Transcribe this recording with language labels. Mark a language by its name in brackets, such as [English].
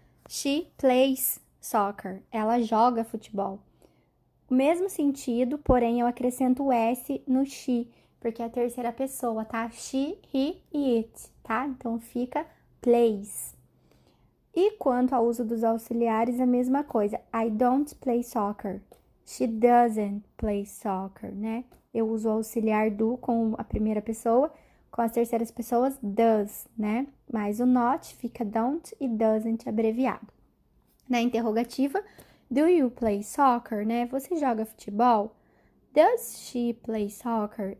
[English] She plays soccer, [Portuguese] ela joga futebol. O mesmo sentido, porém, eu acrescento o S no she, porque é a terceira pessoa, tá? She, he e it, tá? Então, fica plays. E quanto ao uso dos auxiliares, a mesma coisa. [English] I don't play soccer. She doesn't play soccer, né? [Portuguese] Eu uso o auxiliar do com a primeira pessoa, com as terceiras pessoas, does, né? Mas o not fica don't e doesn't abreviado. Na interrogativa, [English] do you play soccer, [Portuguese] né? Você joga futebol? [English] Does she play soccer?